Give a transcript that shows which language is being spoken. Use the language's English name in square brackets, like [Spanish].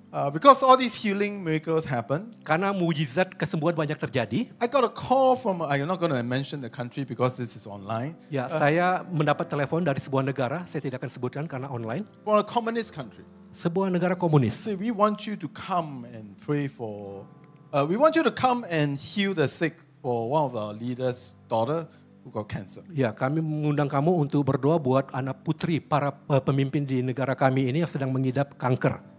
[English] because all these healing miracles happen, [Indonesian] karena mujizat kesembuhan banyak terjadi, [English] I got a call from, I'm not going to mention the country because this is online, [Indonesian] ya saya mendapat telepon dari sebuah negara, saya tidak akan sebutkan karena online, [English] from a communist country. [Indonesian] sebuah negara komunis. [English] Say, we want you to come and pray for, we want you to come and heal the sick for one of our leaders' daughter who got cancer. [Indonesian] Ya, kami mengundang kamu untuk berdoa buat anak putri para pemimpin di negara kami ini yang sedang mengidap kanker.